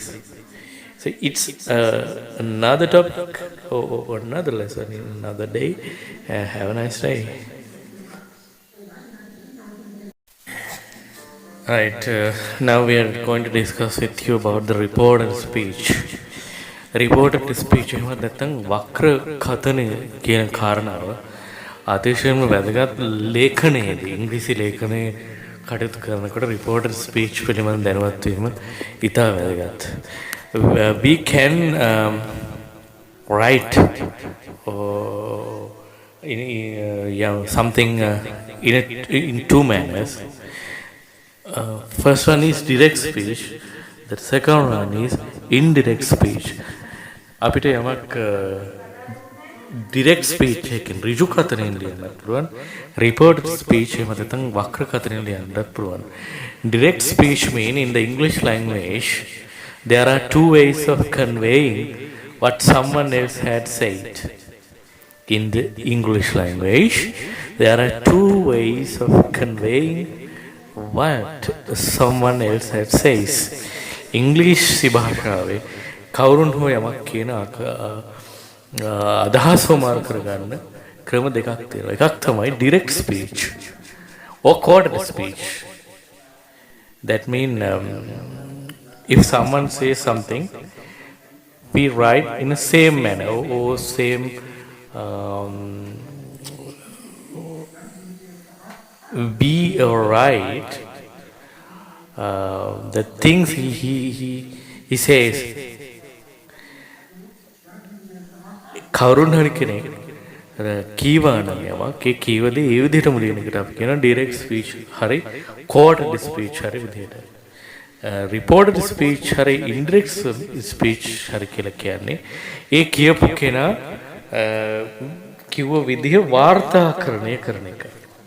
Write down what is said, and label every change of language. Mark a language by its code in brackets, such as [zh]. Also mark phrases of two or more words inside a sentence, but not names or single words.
[en] So it's another topic or another lesson in another day. Have a nice day. Right, now we are going to discuss with you about the reported speech. Reported speech [si] එහෙම නැත්නම් වක්‍ර කථනය කියන කාරණාව අතිශයම වැදගත් ලේඛනයේදී ඉංග්‍රීසි ලේඛනයේ කටයුතු කරනකොට [en] reported speech [si] පිළිබඳ දැනුවත් වීම ඉතා වැදගත්. [en] We can write something in two manners. First one is direct speech. The second one is indirect speech. [si] අපිට යමක් [en] direct speech [si] එකෙන් ඍජු කතනෙන් ලියන්නත් පුළුවන්. [en] Reported speech [si] එහෙම නැත්නම් වක්‍ර කතනෙන් ලියන්නත් පුළුවන්. [en] Direct speech mean in the English language there are two ways of conveying what someone else had said. In the English language there are two ways of conveying what someone else had says. [si] English භාෂාවේ කවුරුන් හෝ යමක් කියන අදහස මාරු කරගන්න ක්‍රම දෙකක් තියෙනවා. එකක් තමයි [en] direct speech or quoted speech. That mean if someone says something, we write in the same manner or same we write the things he says. [si] කවුරුන් හරි කෙනෙක් කීවා නම් යමක් ඒ කීවදී ඒ විදිහටම ලියන එකට අපි කියනවා [en] direct speech [si] හරි [en] quoted speech [si] හරි විදිහට. [en] reported speech [si] හරි [en] indirect speech [si] හරි කියලා කියන්නේ ඒ කියපු කෙනා කිව්ව විදිහ වාර්තාකරණය කරන එක.